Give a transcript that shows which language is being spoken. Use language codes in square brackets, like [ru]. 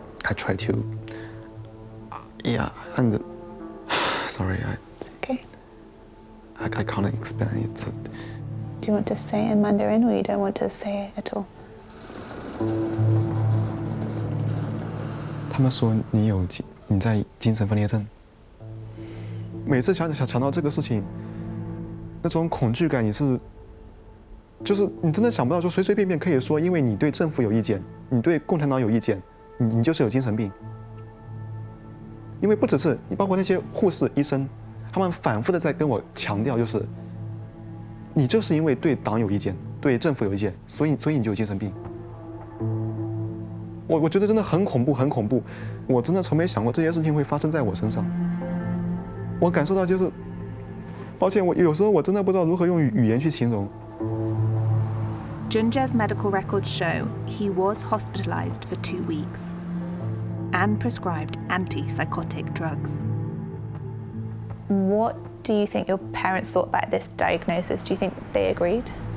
[en] I tried to, yeah, and sorry, It's okay. I can't explain it. Do you want to say it in Mandarin or you don't want to say it at all? [zh] 他们说你在精神分裂症。每次想到这个事情，那种恐惧感就是你真的想不到，就随随便便可以说，因为你对政府有意见，你对共产党有意见，你就是有精神病。因为不只是你，包括那些护士、医生，他们反复的在跟我强调，就是你就是因为对党有意见，对政府有意见，所以你就有精神病。我觉得真的很恐怖，很恐怖。我真的从没想过这些事情会发生在我身上。我感受到就是，抱歉，我有时候我真的不知道如何用语言去形容。 [en] Junjie's medical records show he was hospitalized for 2 weeks and prescribed antipsychotic drugs. What do you think your parents thought about this diagnosis? Do you think they agreed?